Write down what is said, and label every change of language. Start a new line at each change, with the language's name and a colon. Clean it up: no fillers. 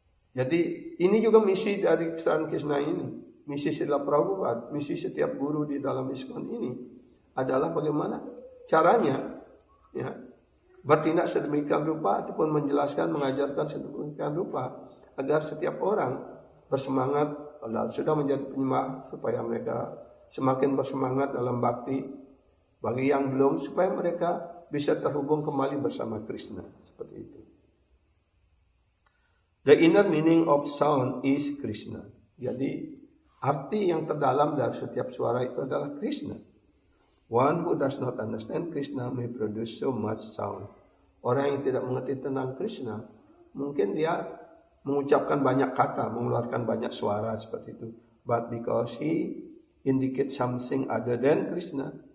Indonesian: Jadi ini juga misi dari Kesadaran Krishna ini, misi Srila Prabhupada, misi setiap guru di dalam ISKCON ini adalah bagaimana caranya, ya, bertindak sedemikian rupa ataupun menjelaskan, mengajarkan sedemikian rupa agar setiap orang bersemangat, sudah menjadi penyembah supaya mereka semakin bersemangat dalam bakti. Bagi yang belum, supaya mereka bisa terhubung kembali bersama Krishna. Seperti itu.
English: The inner meaning of sound is Krishna.
Indonesian: Jadi arti yang terdalam dari setiap suara itu adalah Krishna.
English: One who does not understand Krishna may produce so much sound.
Indonesian: Orang yang tidak mengerti tentang Krishna, mungkin dia mengucapkan banyak kata, mengeluarkan banyak suara seperti itu.
English: But because he indicate something other than Krishna.